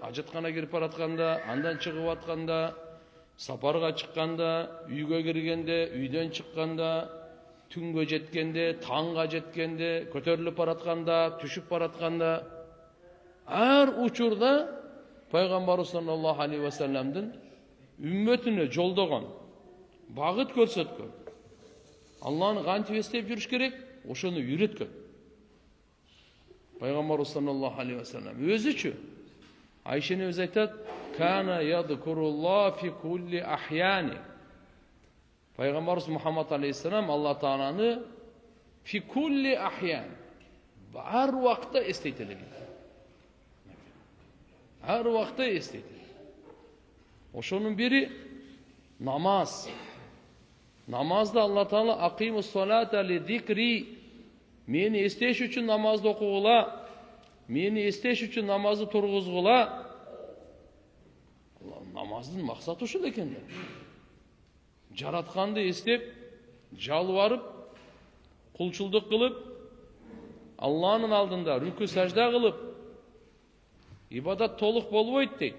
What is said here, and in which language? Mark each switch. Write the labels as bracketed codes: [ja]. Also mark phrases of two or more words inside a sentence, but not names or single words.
[ky] ажаткана кирип баратканда, андан чыгып атканда, сапарга чыкканда, үйгө киргенде, үйдөн чыкканда, түнгө жеткенде, таңга жеткенде, көтөрүлүп баратканда, түшүп баратканда, ар учурда пайгамбарыбыз [ar] صلى الله عليه وسلم [ky] үммөтүнө жолдогон, багыт көрсөткөн. Алланы кантип эстеп жүрүш керек, ошону үйрөткөн. Пайгамбарыбыз [ar] صلى الله عليه وسلم [ky] өзүчү Айша энебиз айтат: [ar] كان يذكر الله في كل أحيانه." [ky] Пайгамбарыбыз Мухаммад алейхиссалам Алла Тааланы [ar] في كل أحيان, [ky] бар убакта эстейт элек. Ар убакта эстейт. Ошонун бири намаз. Намазда Алла Таала [ar] أقم الصلاة لذكري, [ky] мени эстеш үчүн намазды окугула, мени эстеш үчүн намазды тургузгула. Намаздын максаты ушул экен да. Жаратканды эстеп, жалбарып, кулчулдук кылып, Алланын алдында рүкү сажда кылып, ибадат толук болбойт дейт.